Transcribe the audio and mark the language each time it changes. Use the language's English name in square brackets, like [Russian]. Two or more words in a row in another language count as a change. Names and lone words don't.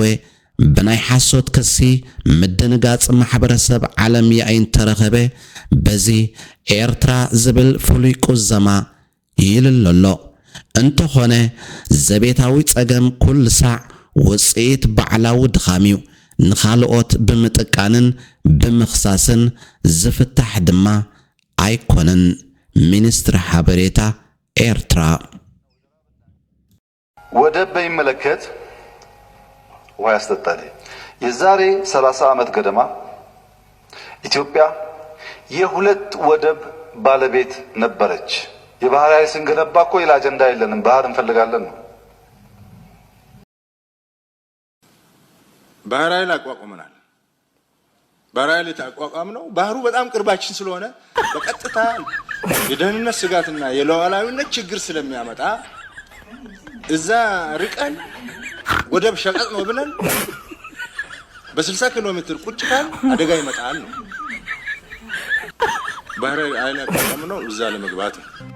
[Tigrinya] ብናይ ሓሶት ክሲ ምድንጋጽ ማሕበረሰብ ዓለም ያይን ተረኸበ በዚ ኤርትራ ዝብል ፍሉይ ቁዘማ ይልለሎ እንተኾነ ዘቤታዊ ጸገም ኩል ሳዕ ውጽኢት ባዕላዊ ድኻሚዩ ንኻልኦት ብምጥቃንን ብምኽሳስን ዝፍታሕ ድማ ኣይኮነን ሚኒስትር ሓበሬታ ኤርትራ [Amharic] ወደብ በሚመለከት ውሃ ያስጠጣል የዛሬ 30 ዓመት ገደማ ኢትዮጵያ የሁለት ወደብ ባለቤት ነበረች የባህር ኃይል ስንገነባ እኮ ሌላ አጀንዳ የለንም ባህር እንፈልጋለን ነው ባህር ኃይል አቋቁመናል ባህር ኃይል ተቋቋም ነው ባህሩ በጣም ቅርባችን ስለሆነ በቀጥታ የደህንነት ስጋትና የሉዓላዊነት ችግር ስለሚያመጣ እዛ ርቀን ወደብ ሸቀጥ ነው ብለን በ60 ኪሎ ሜትር ቁጭ ካል አደጋ ይመጣል ነው ባህር ኃይል አቋቁም ነው እዛ ለመግባት ነው